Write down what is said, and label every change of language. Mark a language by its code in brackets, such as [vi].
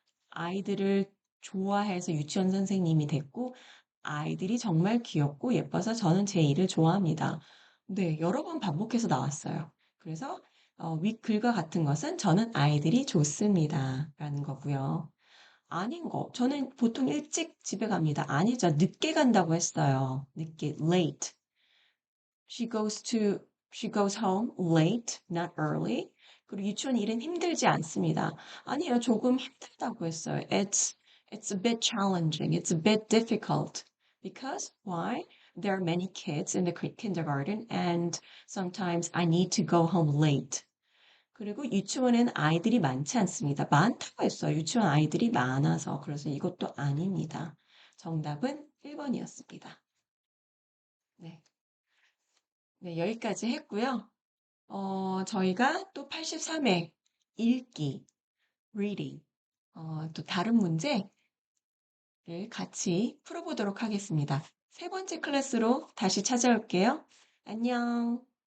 [ko] 아이들을 좋아해서 유치원 선생님이 됐고, 아이들이 정말 귀엽고 예뻐서 저는 제 일을 좋아합니다. 네, 여러 번 반복해서 나왔어요. 그래서 윗글과 같은 것은 저는 아이들이 좋습니다. 라는 거고요. 아닌 거. 저는 보통 일찍 집에 갑니다. 아니죠. 늦게 간다고 했어요. 늦게, late. [en] She goes to, she goes home late, not early. [ko] 그리고 유치원 일은 힘들지 않습니다. 아니에요. 조금 힘들다고 했어요. [en] It's a bit challenging. It's a bit difficult. Because why? There are many kids in the kindergarten and sometimes I need to go home late. [ko] 그리고 유치원에는 아이들이 많지 않습니다. 많다고 했어요. 유치원 아이들이 많아서. 그래서 이것도 아닙니다. 정답은 1번이었습니다. 네. 네, 여기까지 했고요. 저희가 또 83회 읽기, reading, 또 다른 문제를 같이 풀어보도록 하겠습니다. 세 번째 클래스로 다시 찾아올게요. 안녕.